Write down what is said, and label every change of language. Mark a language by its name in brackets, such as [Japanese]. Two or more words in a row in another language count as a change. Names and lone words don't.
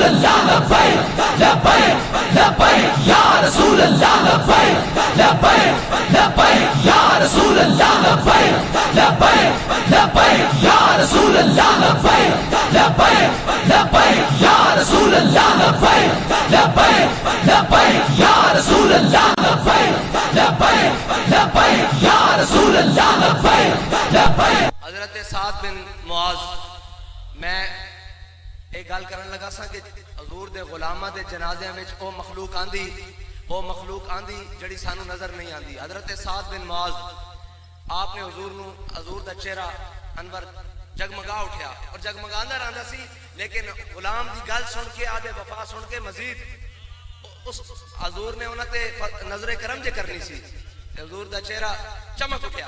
[Arabic] الله، لبيك لبيك لبيك يا رسول الله، لبيك لبيك لبيك يا رسول الله، لبيك لبيك لبيك يا رسول الله، لبيك لبيك لبيك يا رسول الله، لبيك لبيك لبيك يا رسول رسول الله لبيك لبيك لبيك يا رسول الله لبيك لبيك. [Punjabi] حضرت سعد بن معاذ میں ایک گل کرن لگا سا کہ حضور دے غلاماں دے جنازے وچ اوہ مخلوق آندی جیہڑی سانوں نظر نہیں آندی. حضرت سعد بن معاذ آپنے حضور دا چہرہ انور جگمگا اٹھا اور جگمگاندا رہندا سی، لیکن غلام دی گل سن کے آدے وفا سن کے مزید اس حضور نے اونہاں تے نظرے کرم جے کرنی سی، حضور دا چہرہ چمک اٹھا.